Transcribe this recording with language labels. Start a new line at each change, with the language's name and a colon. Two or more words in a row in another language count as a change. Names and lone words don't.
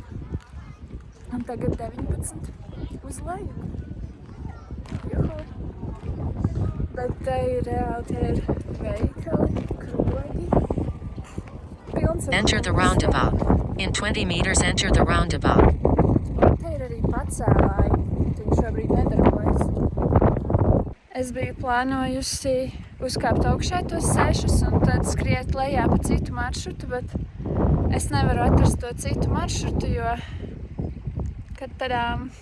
Latvian: Un tagad 19 uz leju. Juhu. Bet te ir reāli, tie ir veikali, krogi.
English: Enter the roundabout. In 20 meters enter the roundabout.
Latvian: Un te ir arī pacēlāji. Viņi šobrīd nedarbojas. Es biju plānojusi uzkāpt augšā tos 6 un tad skriet lejā pa citu maršrutu, bet es nevaru atrast to citu maršrutu, jo, kad tadām,